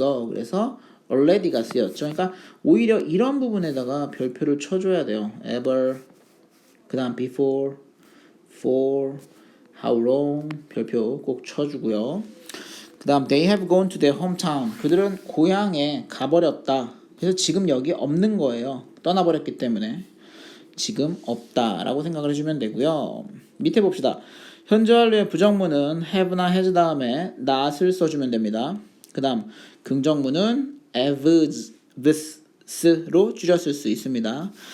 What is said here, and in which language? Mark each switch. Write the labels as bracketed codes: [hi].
[ko] 그래서 already가 쓰였죠. 그러니까 오히려 이런 부분에다가 별표를 쳐줘야 돼요. ever, 그 다음 before, for, how long 별표 꼭 쳐주고요. 그 다음 [en] they have gone to their hometown. [ko] 그들은 고향에 가버렸다. 그래서 지금 여기 없는 거예요. 떠나버렸기 때문에 지금 없다라고 생각을 해주면 되고요. 밑에 봅시다. 현재 완료의 부정문은 have나 has 다음에 not을 써주면 됩니다. 그 다음 긍정문은 have's로 줄였을 수 있습니다.